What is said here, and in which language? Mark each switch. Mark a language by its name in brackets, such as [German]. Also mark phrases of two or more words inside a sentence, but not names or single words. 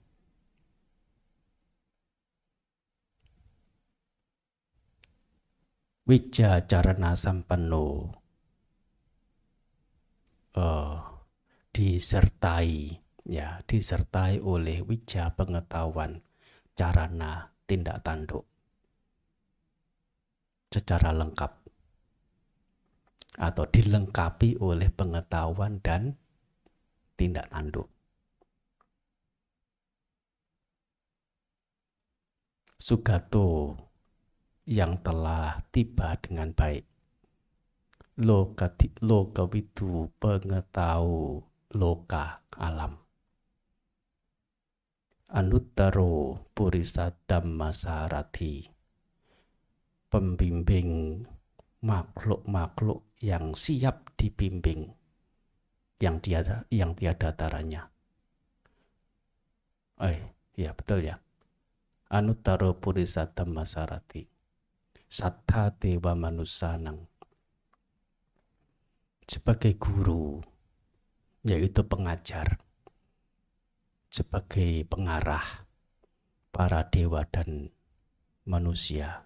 [Pali] Wija Carana Sampanno, [Indonesian] disertai oleh wija pengetahuan, carana tindak tanduk secara lengkap, atau dilengkapi oleh pengetahuan dan tindak tanduk. Sugato, yang telah tiba dengan baik. Lokawidu, pengetahu loka alam. [Pali] Anuttaro Purisa Dhammasarati, [Indonesian] pembimbing makhluk-makhluk yang siap dibimbing, yang tiada taranya. Ya betul ya. [Pali] Anuttaro Purisa Dhammasarati, Sattha Dewa Manusanang, [Indonesian] sebagai guru, yaitu pengajar, sebagai pengarah para dewa dan manusia.